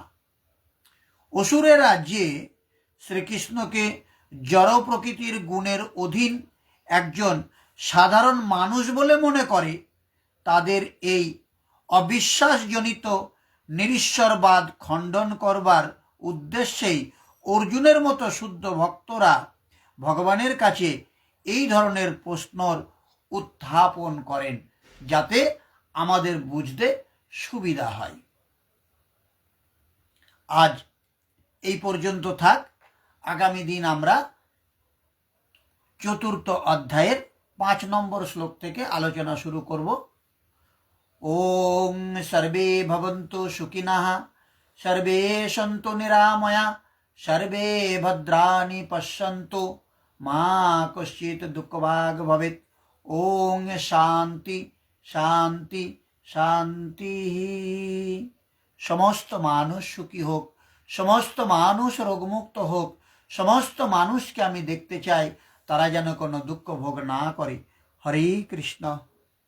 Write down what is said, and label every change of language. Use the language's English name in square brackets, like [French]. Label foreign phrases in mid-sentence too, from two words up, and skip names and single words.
[Bangla] অসুরেরা যে শ্রীকৃষ্ণকে জড় প্রকৃতির গুণের অধীন একজন সাধারণ মানুষ বলে মনে করে, তাদের এই অবিশ্বাসজনিত নিরীশ্বরবাদ খণ্ডন করবার উদ্দেশ্যেই অর্জুনের মতো শুদ্ধ ভক্তরা ভগবানের কাছে এই ধরনের প্রশ্নর উত্থাপন করেন, যাতে আমাদের বুঝতে সুবিধা হয়। আজ এই পর্যন্ত থাক। আগামী দিন আমরা 4th অধ্যায়ের 5 নম্বর শ্লোক থেকে আলোচনা শুরু করব। [Sanskrit] ওং সর্বে ভবন্তু সুখিনঃ, সর্বে সন্তু নিরাময়া, সর্বে ভদ্রাণি পশ্যন্তু, মা কশ্চিৎ দুঃখভাগ ভবেৎ। ওং শান্তি শান্তি শান্তি। [Bangla] সমস্ত মানুষ সুখী হোক, সমস্ত মানুষ রোগমুক্ত হোক, সমস্ত মানুষকে আমি দেখতে চাই তারা যেন কোনো দুঃখ ভোগ না করে। [Sanskrit] হরে কৃষ্ণ।